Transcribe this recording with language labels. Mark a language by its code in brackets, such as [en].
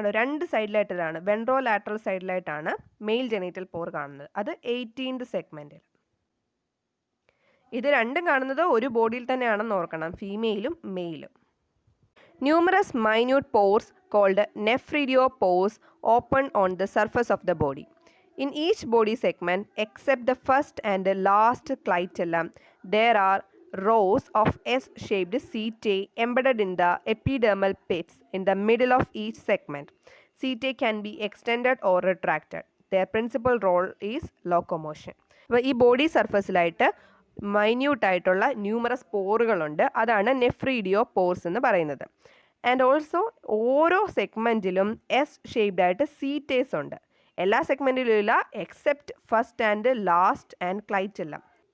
[ml] രണ്ട് സൈഡിലായിട്ടാണ്, വെൻട്രോലാറ്ററൽ സൈഡിലായിട്ടാണ് mail genital പോർ കാണുന്നത്. അത് 18th segmentil. ഇത് രണ്ടും കാണുന്നത് ഒരു ബോഡിയിൽ തന്നെയാണെന്ന് ഓർക്കണം, ഫീമെയിലും മെയിലും. [en] Numerous minute pores called nephridiopores open on the surface of the body. In each body segment, except the first and the last clitellum, there are rows of S-shaped setae embedded in the epidermal pits in the middle of each segment. Setae can be extended or retracted. Their principal role is locomotion. [ml] അപ്പോൾ ഈ body സർഫസിലായിട്ട് മൈന്യൂട്ടായിട്ടുള്ള numerous പോറുകളുണ്ട്, അതാണ് നെഫ്രീഡിയോ pores എന്ന് പറയുന്നത്. And also ഓരോ സെഗ്മെൻറ്റിലും S shaped ആയിട്ട് സീറ്റേസ് ഉണ്ട്. എല്ലാ സെഗ്മെൻറ്റിലും ഇല്ല, [en] Except first and last and ക്ലൈറ്റെല്ലാം.